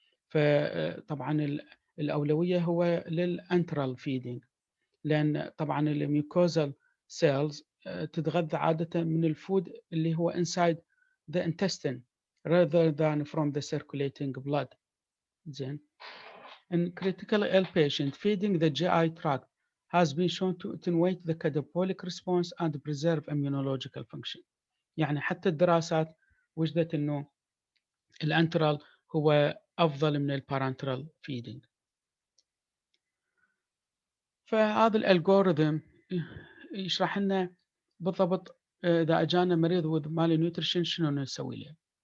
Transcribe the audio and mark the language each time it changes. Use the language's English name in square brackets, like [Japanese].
[Arabic] فطبعا الأولوية هو للانترال فيدينج، لأن طبعا الميوكوزال سيلز تتغذى عادة من الفود اللي هو [English] inside the intestine rather than from the circulating blood. [Arabic] زين. [English] In critically ill patient, feeding the GI tract has been shown to attenuate the catabolic response and preserve immunological function. [Arabic] يعني حتى الدراسات وجدت إنه الانترال هو أفضل من البارنترال feeding. فهذا الالجوريثم يشرح لنا بالضبط إذا أجانا مريض [English] with malnutrition [Arabic] شنو نسوي له.